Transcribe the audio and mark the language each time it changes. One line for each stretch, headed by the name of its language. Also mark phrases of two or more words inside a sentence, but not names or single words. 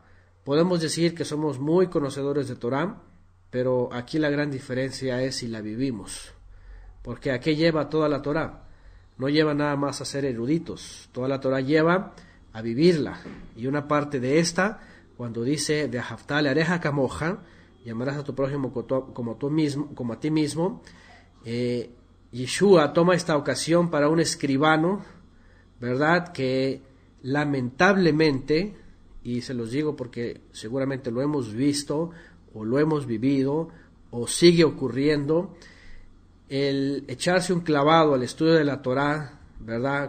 Spanish: Podemos decir que somos muy conocedores de Torah, pero aquí la gran diferencia es si la vivimos. Porque ¿a qué lleva toda la Torah? No lleva nada más a ser eruditos, toda la Torah lleva a vivirla. Y una parte de esta, cuando dice de
Hebrew: אהבת לרעך כמוך,
Spanish: llamarás a tu prójimo como a ti mismo, Yeshua toma esta ocasión para un escribano, ¿verdad? Que lamentablemente, y se los digo porque seguramente lo hemos visto o lo hemos vivido o sigue ocurriendo, el echarse un clavado al estudio de la Torá, ¿verdad?